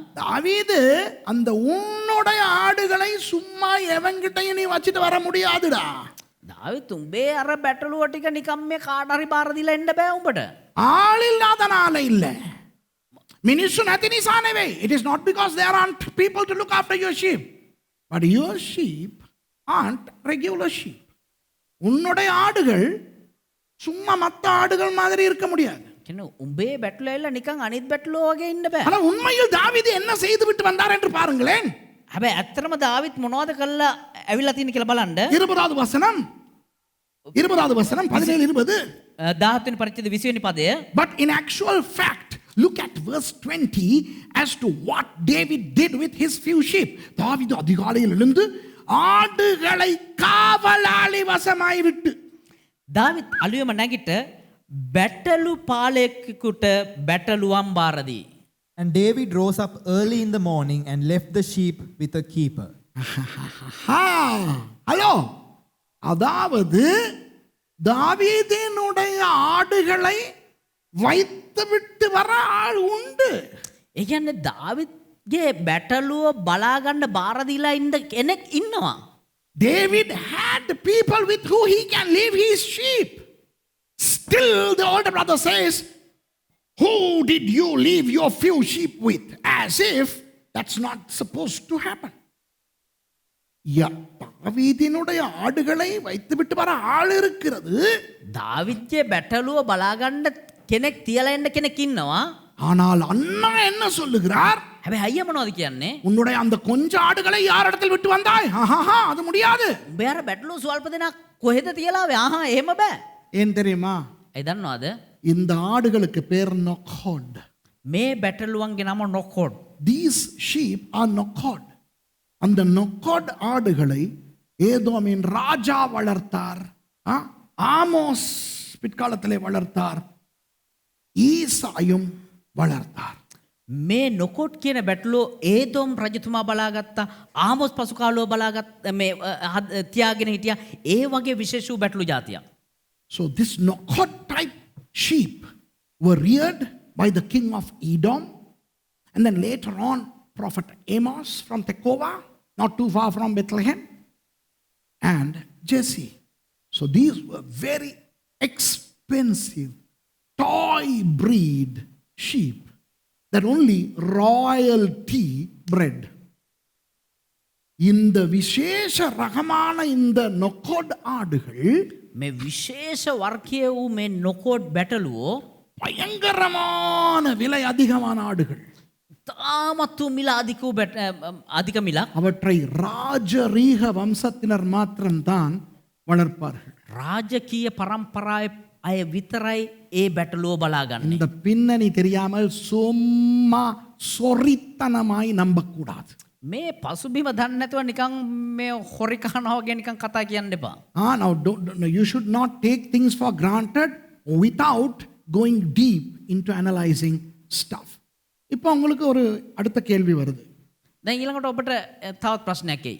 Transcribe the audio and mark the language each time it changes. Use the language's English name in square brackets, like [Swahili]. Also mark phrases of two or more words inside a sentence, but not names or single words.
[Tamil] தாவீது அந்த உன்னுடைய ஆடுகளை சும்மா எவங்கிட்டையும் நீ வச்சிட்டு வர முடியாதுடா. [Sinhala] දාවිත් උඹේ අර බැටළුව ටික නිකම් මේ කාට හරි බාර දීලා එන්න බෑ උඹට. [Tamil] ஆள் இல்லாதனால இல்ல, [Sinhala] මිනිසු නැති නිසා නෙවෙයි. [English] It is not because there aren't people to look after your sheep, but your sheep aren't regular sheep. [Tamil] உன்னுடைய ஆடுகள் சும்மா மத்த ஆடுகள் மாதிரி இருக்க முடியாது. [Sinhala] කියන්නේ උඹේ බැටළුව ඇවිල්ලා නිකන් අනිත් බැටළුව වගේ ඉන්න බෑ. [Tamil] ஆனா உண்மையில் தாவீது என்ன செய்து விட்டு வந்தார் என்று பாருங்களேன். [Sinhala] හැබැයි ඇත්තටම දාවිත් මොනවද කළා ඇවිල්ලා තියෙන කියලා බලන්න. [Tamil] 20வது வசனம் 17 20. [Sinhala] 17 වෙනි පරිච්ඡේද 20 වෙනි පදය. [English] But in actual fact, look at verse 20 as to what David did with his few sheep. [Tamil] தாவீது அதிகாலையில் எழுந்து ஆடுகளை காவலாளி வசமாய் விட்டு. [Sinhala] දාවිත් අලුයම නැගිට බැටළු පාලකෙකුට බැටළුවන් බාර දී. [English] And David rose up early in the morning and left the sheep with a keeper. [Tamil] ஹலோ, அதாவது தாவீதினுடைய ஆடுகளை வைத்து விட்டு வர ஆள் உண்டு. [Sinhala] ඒ කියන්නේ දාවිත්ගේ බැටළුව බලා ගන්න බාර දීලා ඉන්න කෙනෙක් ඉන්නවා. [English] David had people with who he can leave his sheep. Still the older brother says, who did you leave your few sheep with? As if that's not supposed to happen. [Tamil] தாவீதினுடைய ஆடுகளை வைத்து விட்டு வர ஆள் இருக்கிறது. [Sinhala] දාවිත්ගේ බැටළුව බලා ගන්න කෙනෙක් තියලා එන්න කෙනෙක් ඉන්නවා. [Tamil] ஆனால் அண்ணா என்ன சொல்லுகிறார்? [Sinhala] හැබැයි අයියා මොනවද කියන්නේ? [Tamil] உன்னுடைய அந்த கொஞ்ச ஆடுகளை யாரிடத்தில் விட்டு வந்தாய்? ஆஹா, அது முடியாது. [Sinhala] උඹ අර බැටළු ස්වල්ප දෙනා කොහෙද තියලා ආවේ? ආහා එහෙම බෑ. [Tamil] ஏன் தெரியுமா? [Sinhala] ඒ දන්නවද? [Tamil] இந்த ஆடுகளுக்கு பேர் நொக்கோட். [Sinhala] මේ බැටළුවන්ගේ නම නොකොඩ්. [English] These sheep are நொக்கோட். [Tamil] அந்த நொக்கோட் ஆடுகளை ஏதோமின் ராஜா வளர்த்தார். ஆமோஸ் பிற்காலத்திலே வளர்த்தார். ஈசாயும் வளர்த்தார். [Sinhala] මේ නොකොඩ් කියන බැටළුව ඒදොම් රජතුමා බලාගත්තා. ආමොස් පසු කාලෝ බලාගත් මේ තියාගෙන හිටියා. ඒ වගේ විශේෂ වූ බැටළු జాතියක්. [English] So this Nokot type sheep were reared by the king of Edom, and then later on prophet Amos from Tekoa, not too far from Bethlehem, and Jesse. So these were very expensive toy breed sheep that only royalty bred. [Tamil] இந்த விசேஷ ரகமான இந்த நொக்கோட் ஆடுகள் [Sinhala] මේ විශේෂ වර්ගයේ වූ මේ නොකොඩ් බැටළුවෝ [Tamil] பயங்கரமான விலை அதிகமான ஆடுகள். [Sinhala] තාමත් වූ මිල අධික මිලක්. [Tamil] அவற்றை ராஜரீக வம்சத்தினர் மாத்திரம்தான் வளர்ப்பார்கள். [Sinhala] රාජකීය පරම්පරාවේ අය විතරයි ඒ බැටළුව බලාගන්නේ. [Tamil] இந்த பின்னணி தெரியாமல் சும்மா சொரித்தனமாய் நம்பக்கூடாது. [Sinhala] මේ පසුබිම දන්නේ නැතුව නිකන් මේ හොරි කනවා වගේ නිකන් කතා කියන්න එපා. [English] Now you should not take things for granted without going deep into analyzing stuff. [Tamil] இப்போ உங்களுக்கு ஒரு அடுத்த கேள்வி வருது. [Sinhala] දැන් ඊළඟට ඔබට තවත් ප්‍රශ්නයක් එයි.